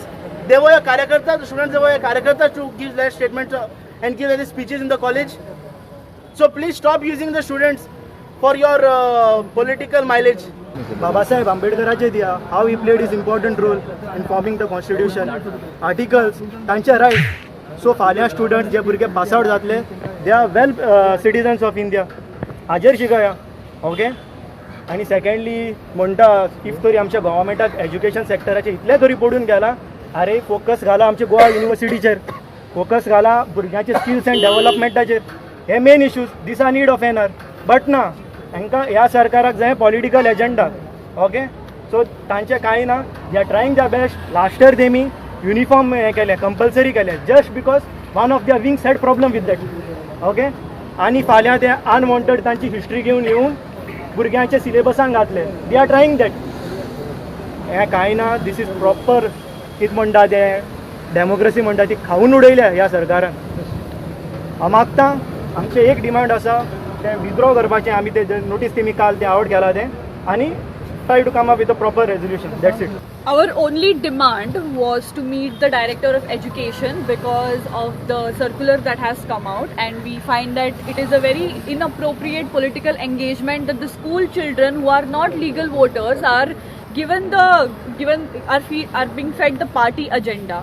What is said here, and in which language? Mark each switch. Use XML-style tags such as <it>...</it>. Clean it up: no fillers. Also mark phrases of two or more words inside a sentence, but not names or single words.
<en>They were your karyakartas, the students they were your karyakartas to give their statements and give their speeches in the college. So please stop using the students for your political mileage. Babasaheb Ambedkaraचे दिया how he played his important role in forming the constitution. Articles, तांचे right. So फाल्यां students</en> <kok>जे भुरगे</kok> <en>pass out जातले, they are well citizens of India.</en> <kok>हाजेर शिकया, okay? आणि सेकंडली म्हणटा इफ तरी आमच्या गव्हर्मेंटाक</kok> <en>education sector</en> <kok>इतले तरी पडून गेला, अरे फोकस घाला आमच्या गोवा युनिवर्सिटीचेर, फोकस घाला भुरग्यांचे</kok> <en>skills and development. हे main issues. this are need of hour.</en> <kok>बट ना, हांकां ह्या सरकाराक जाय</kok> <en>political agenda. okay, so</en> <kok>तांचें कांय ना.</kok> <en>they are trying the best. last year</en> <kok>तेमी युनिफॉर्म हें केलें, कंपल्सरी केलें,</kok> <en>just because one of their wings had problem with that.</en> <kok>ओके, आनी फाल्यां ते अनवॉन्टेड तांची हिस्ट्री घेवन येवन भुरग्यांचे सिलेबसांक घातले.</kok> <en>they are trying that.</en> <kok>हें कांय ना.</kok> <en>this is proper</en> <kok>कितें म्हणटा ते डेमोक्रेसी म्हणटा ती खावन उडयल्या ह्या सरकारान. हांव मागतां आमचे एक डिमांड आसा ते विथड्रॉ करपाचें आमी ते नोटीस तेमी काल ते आउट केला तें आनी</kok> <en>try to come up with a proper resolution. That's it. Our only demand was to meet the Director of Education because of the circular that has come out, and we find that it is a very inappropriate political engagement that the school children who are not legal voters are are being fed the party agenda.</en>